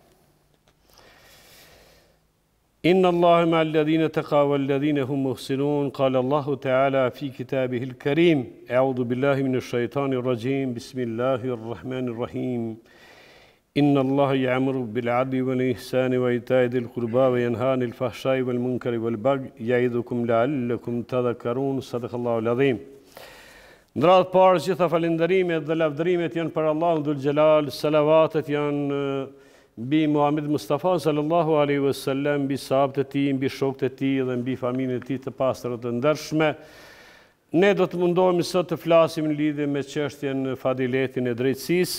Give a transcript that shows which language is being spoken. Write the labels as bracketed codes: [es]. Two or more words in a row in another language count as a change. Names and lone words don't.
[ar] إن الله مع الذين اتقوا والذين هم محسنون قال الله تعالى في كتابه الكريم أعوذ بالله من الشيطان الرجيم بسم الله الرحمن الرحيم إن الله يأمر بالعدل والإحسان وإيتاء ذي القربى وينهى عن الفحشاء والمنكر والبغي يعظكم لعلكم تذكرون صدق الله العظيم. [sq] Ndrat parë gjitha falenderimet dhe lavdërimet janë për Allahun [ar] ذو الجلال, [sq] salavatet janë mbi Muhammed Mustafa [ar] صلى الله عليه وسلم, [sq] mbi sahabët e tij, mbi shokët e tij dhe mbi familjen e tij të pastër të ndershme. Ne do të mundohemi sot të flasim në lidhje me çështjen e fadiletin e drejtësisë.